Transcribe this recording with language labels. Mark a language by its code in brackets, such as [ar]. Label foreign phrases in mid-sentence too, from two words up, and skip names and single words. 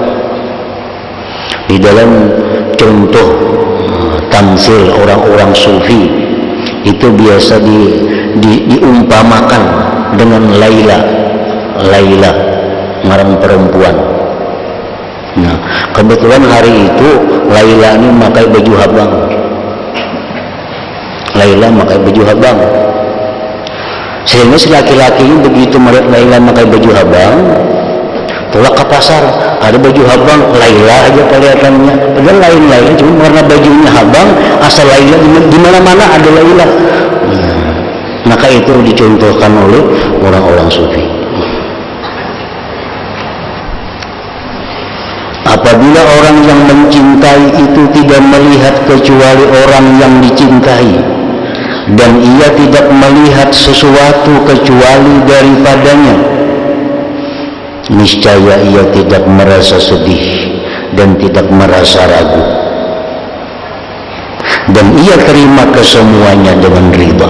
[id] Di dalam contoh tamsil orang-orang sufi itu biasa diumpamakan dengan Laila ngarang perempuan. Nah, kebetulan hari itu Laila ini pakai baju habang. Laila pakai baju habang. Sehingga si laki-laki ini begitu melihat Laila pakai baju habang, tolak ke pasar, ada baju habang, Laila aja kelihatannya. Padahal lain-lain, cuma karena bajunya habang, asal Laila di mana-mana ada Laila. Maka itu dicontohkan oleh orang-orang sufi. Apabila orang yang mencintai itu tidak melihat kecuali orang yang dicintai, dan ia tidak melihat sesuatu kecuali daripadanya, niscaya ia tidak merasa sedih dan tidak merasa ragu, dan ia terima kesemuanya dengan ridha.